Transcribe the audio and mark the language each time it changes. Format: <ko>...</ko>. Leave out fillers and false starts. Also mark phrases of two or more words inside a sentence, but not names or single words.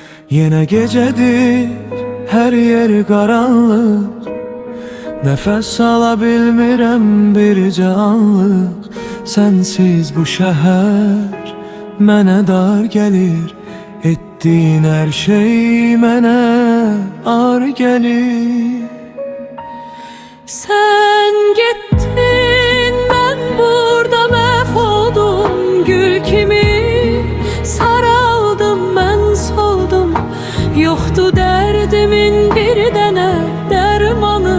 <tr>Yine gecedir, her yer karanlık.</tr> <az>Nefes alabilmirəm bircə anlıq. Sensiz bu şəhər mənə dar gəlir. Etdiyin hər şey mənə ar gəlir.</az> <tr>Sen gittin, ben burada mahvoldum. Gül kimi saraldım, ben soldum. Yoktu derdimin bir dene dermanı.</tr>